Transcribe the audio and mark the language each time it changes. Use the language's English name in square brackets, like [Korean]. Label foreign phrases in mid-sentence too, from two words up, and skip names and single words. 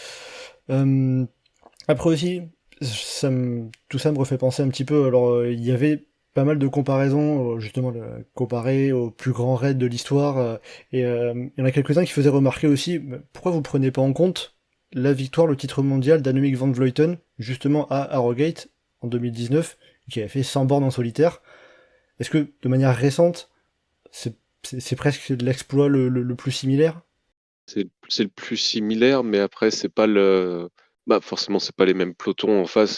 [French] Après aussi, tout ça me refait penser un petit peu. Alors il y avait pas mal de comparaisons, justement comparées aux plus grands raids de l'histoire, et il y en a quelques-uns qui faisaient remarquer aussi pourquoi vous prenez pas en compte la victoire, le titre mondial d'Annemiek van Vleuten, justement à Harrogate en 2019, qui avait fait 100 bornes en solitaire. Est-ce que de manière récente, c'est presque l'exploit le plus similaire? C'est le plus similaire, mais après, c'est pas forcément, c'est pas les mêmes pelotons en face.